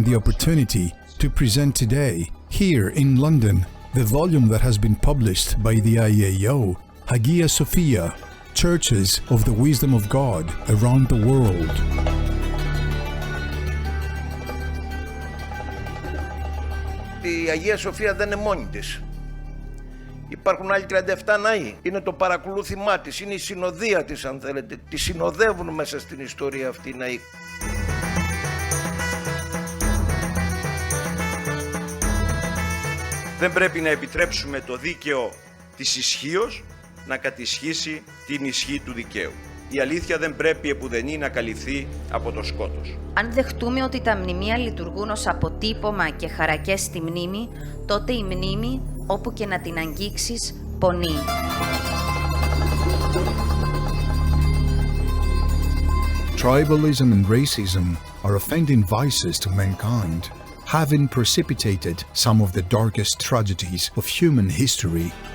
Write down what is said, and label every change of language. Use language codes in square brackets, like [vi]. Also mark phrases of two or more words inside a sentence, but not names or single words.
[en] the opportunity to present today, here in London, the volume that has been published by the I.A.O, Hagia Sophia, Churches of the Wisdom of God Around the World. [el] Η Αγία Σοφία δεν είναι μόνη της. Υπάρχουν άλλοι 37 ναοί. Είναι το παρακολούθημά της, είναι η συνοδεία της, αν θέλετε. Τη συνοδεύουν μέσα στην ιστορία αυτή οι ναοί. Δεν πρέπει να επιτρέψουμε το δίκαιο της ισχύος να κατισχύσει την ισχύ του δικαίου. Η αλήθεια δεν πρέπει επουδενή να καλυφθεί από το σκότος. Αν δεχτούμε ότι τα μνημεία λειτουργούν ως αποτύπωμα και χαρακές στη μνήμη, τότε η μνήμη, όπου και να την αγγίξεις, πονεί. [en] Tribalism and racism are offending vices to mankind, having precipitated some of the darkest tragedies of human history.